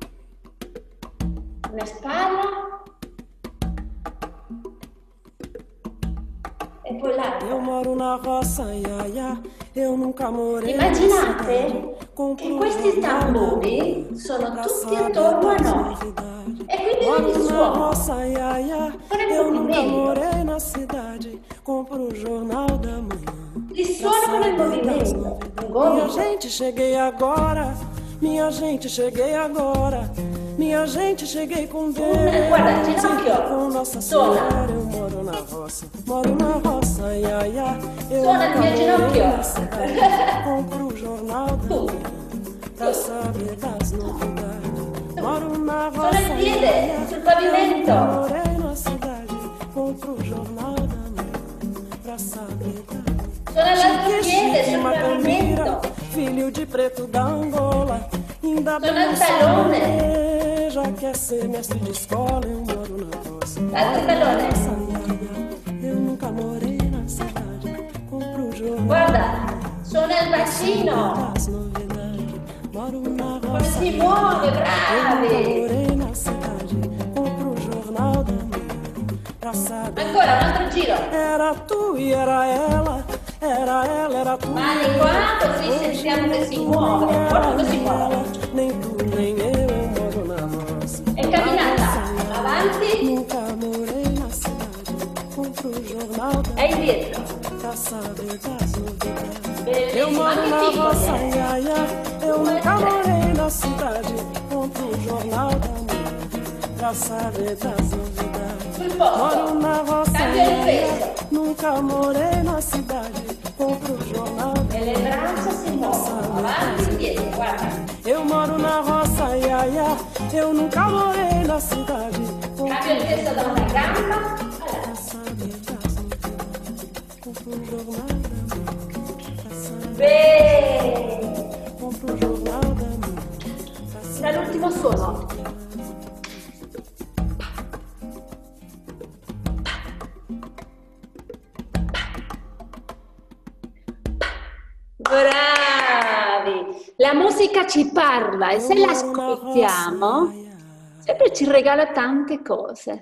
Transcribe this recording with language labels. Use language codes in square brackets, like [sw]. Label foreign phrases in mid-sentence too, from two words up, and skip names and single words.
[it] Una spalla. E poi l'altra. [pt] Eu moro na roça, ia, ia. Eu nunca morei. [it] Immaginate che questi tamburi sono tutti attorno a noi. E quindi non li suono. [pt] Eu nunca morei na cidade. Compro o jornal da manhã. [it] Li suono con il movimento. [pt] Minha gente, cheguei agora. Minha gente, cheguei agora. Minha gente, cheguei com Deus. [it] Guarda, ginocchio. [pt] Com Nossa Senhora, eu moro na roça, ia, ia. Eu [it] Suona il mio ginocchio. [pt] Compro o jornal da manhã pra saber das novidades. Moro na roça, [it] Suona il piede sul pavimento. [pt] morei na cidade. Compro o jornal da manhã pra saber das novidades. [it] Suona l'altro piede sul pavimento. [pt] Filho de preto da Angola, ainda bem [it] Suona il tallone. [pt] já quer ser mestre de escola, eu moro na roça. [it] L'altro tallone. [pt] Eu nunca morei na cidade, compro o jornal. [it] Guarda, suona il bacino. [pt] Das novidades, moro na [it] Come [pt] roça. [it] si muove, [pt] Eu nunca [it] bravi. [pt] morei na cidade, compro o jornal da manhã pra saber. [it] Ancora un altro giro. [pt] Era tu e era ela, era tu. [it] Mani qua, così sentiamo che si muove. Guarda come si muove. [pt] Nem tu nem eu moro na roça. [it] E camminata. Avanti [pt] Nunca morei na cidade, compro o jornal da [it] e indietro. [pt] pra saber das novidades. Eu [it] Bellissimo, [pt] moro na [it] anche [pt] roça, [it] piccoli. [pt] ia, ia. Eu nunca morei na cidade, compro o jornal da manhã pra saber das novidades. [it] Sul posto. [pt] Moro na roça, [it] Cambia il [pt] ia, [it] peso. [pt] ia. Nunca morei na cidade, compro o jornal da [it] E le braccia si muovono. Avanti e indietro, guarda. [pt] Eu moro na roça, ia, ia. Eu nunca morei na cidade. [it] Cambio il peso da una gamba [pt] Pra saber das novidades. Compro o jornal da manhã. Pra saber. [it] Bene. [pt] Compro o jornal da manhã. Pra saber. [it] Dall'ultimo suono. Bravi! La musica ci parla e se la ascoltiamo sempre ci regala tante cose.